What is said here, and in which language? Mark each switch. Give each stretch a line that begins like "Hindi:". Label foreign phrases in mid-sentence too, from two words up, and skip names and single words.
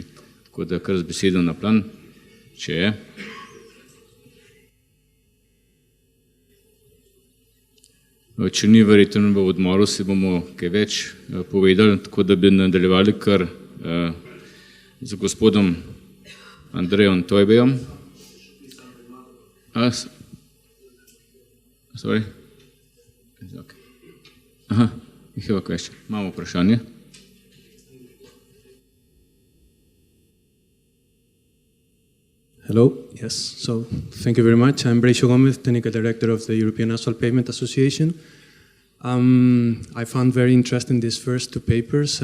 Slovenian: Tako da kar z besedo na plan, če je. Če ni verjetno v odmoru, si bomo kaj več povedali, tako da bi nadaljevali kar z gospodom Andrejom Tojbejom.
English: Sorry? Aha, you have a question.
Slovenian: Imamo vprašanje.
English: Hello, yes, so thank you very much. I'm Breixo Gomez, Technical Director of the European Asphalt Pavement Association. I found very interesting these first two papers.